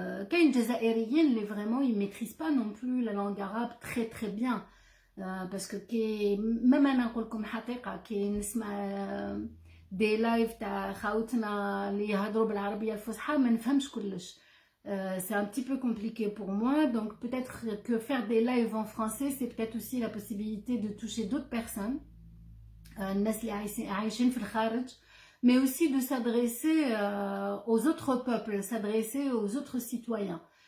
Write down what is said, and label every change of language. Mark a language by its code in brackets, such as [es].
[ar] كاين جزائريين اللي [fr] vraiment ils maîtrisent pas non plus la langue arabe très très bien. parce que [ar] كي même انا نقول لكم حقيقه كي نسمع دي لايف تاع خاوتنا اللي يهضروا بالعربيه الفصحى ما نفهمش كلش. [fr] c'est un petit peu compliqué pour moi, donc peut-être que faire des lives en français c'est peut-être aussi la possibilité de toucher d'autres personnes, [ar] الناس اللي عايشين في الخارج, [fr] mais aussi de s'adresser aux autres peuples, s'adresser aux autres citoyens.